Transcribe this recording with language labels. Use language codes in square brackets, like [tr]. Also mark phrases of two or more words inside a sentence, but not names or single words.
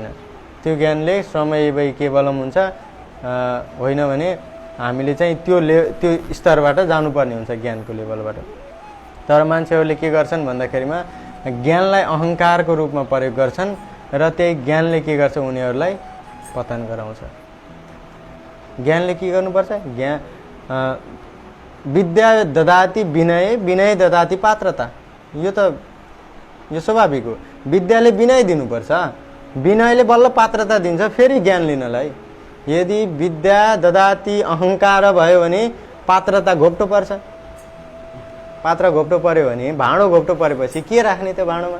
[ne] त्यो ज्ञानले [sa] श्रमैवै केवलम [ne] हुन्छ, होइन भने हामीले चाहिँ त्यो स्तरबाट जानुपर्ने हुन्छ, ज्ञानको लेभलबाट। तर मान्छेहरूले के गर्छन् भन्दाखेरिमा ज्ञानलाई अहङ्कारको रूपमा प्रयोग गर्छन् र त्यही ज्ञानले के गर्छ, उनीहरूलाई पतन गराउँछ। ज्ञानले के गर्नुपर्छ, [sa] विद्या ददाति विनय, विनय ददाति पात्रता। [ne] यो स्वाभाविक हो। विद्याले विनय दिनुपर्छ, विनयले बल्ल पात्रता दिन्छ फेरि ज्ञान लिनलाई। यदि [sa] विद्या ददाति [ne] अहङ्कार भयो भने पात्रता घोप्टो पर्छ। पात्र घोप्टो पर्यो भने, भाँडो घोप्टो परेपछि के राख्ने त्यो भाँडोमा?